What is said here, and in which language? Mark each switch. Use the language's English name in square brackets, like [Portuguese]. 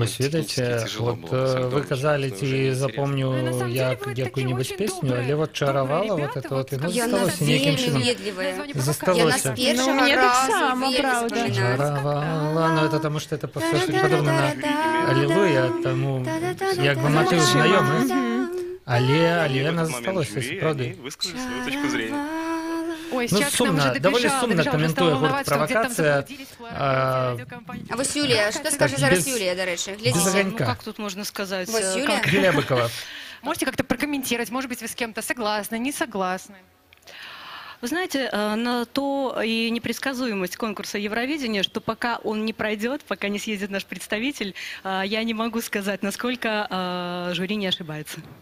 [Ukrainian] Вось ведаеце, вот вы казали, ці запомню я [Russian] какую-нибудь песню, [Ukrainian] але вот чаровала вот это вот, и ну, засталося неким чином. Засталося. [Russian] Ну, мне так само, правда. [Ukrainian] Чаровала, но это потому, что это подобно на Аллилуйя, тому як бы мотив знайомий. Але она засталося, правда. [Russian] Высказали свою точку зрения. Ой, [Ukrainian] ну, сумно, довольно сумно коментує гурт «Провокація». А ось Юлія, що скаже зараз Юлія, до речі? [Russian] Ну, как тут можно сказать? [Ukrainian] Ось Юлія? [Russian] Юлия Быкова. Можете как-то прокомментировать? Может быть, вы с кем-то согласны, не согласны? Вы знаете, на то и непредсказуемость конкурса Евровидения, что пока он не пройдет, пока не съездит наш представитель, я не могу сказать, насколько жюри не ошибается.